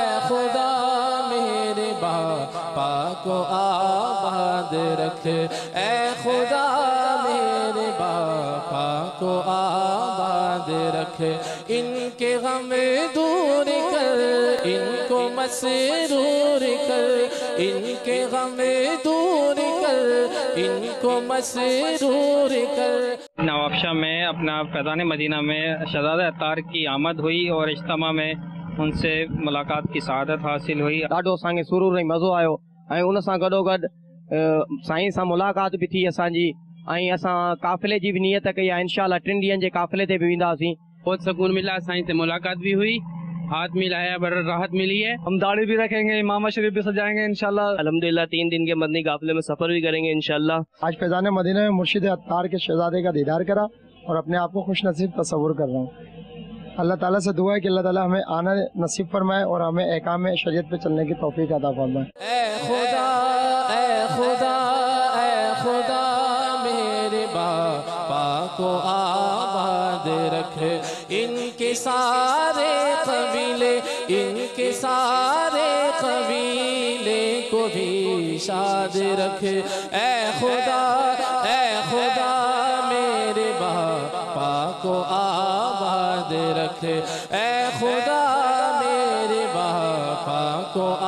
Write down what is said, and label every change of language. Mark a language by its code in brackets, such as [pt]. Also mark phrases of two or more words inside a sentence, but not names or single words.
[ur] خدا میرے باپا کو آباد رکھ، اے خدا میرے باپا کو آباد رکھ، ان کے غم دور کر، ان کو مسرور کر، ان کے غم دور کر، ان کو مسرور کر۔ نواب شاہ میں اپنا فیضان مدینہ میں شہزادہ اطہار کی آمد ہوئی اور اجتماع میں ان سے ملاقات کی سعادت حاصل ہوئی۔ [sd] ॾाढो असांखे सुरूर ऐं मज़ो आयो ऐं उन सां गॾोगॾु साईं सां मुलाक़ात बि थी असांजी ऐं असां काफ़िले जी बि नियत कई आहे, इंशाअल्लाह 3 ॾींहंनि जे काफ़िले ते बि वेंदासीं। [ur] بہت سکون ملا، سائیں سے ملاقات بھی ہوئی، ہاتھ ملایا، بڑا راحت ملی ہے. ہم داڑھی بھی رکھیں گے، امام شریف بھی سجائیں گے ان شاء اللہ۔ الحمدللہ 3 دن کے مدنی قافلے میں سفر بھی کریں گے ان شاء اللہ. آج فیضان مدینہ میں مرشد عطار کے شہزادے کا دیدار کرا اور اپنے آپ کو خوش نصیب تصور کر رہا ہوں. اللہ تعالیٰ سے دعا ہے کہ اللہ تعالیٰ ہمیں آنا نصیب فرمائے اور ہمیں احکام شریعت پہ چلنے کی توفیق عطا فرمائے. اے خدا، اے خدا، اے خدا میرے باپا کو آباد رکھ، ان کے سارے قبیلے، ان کے سارے قبیلے کو بھی شاد رکھ، اے خدا، اے خدا میرے باپا کو آباد رکھ، اے خدا میرے باپا کو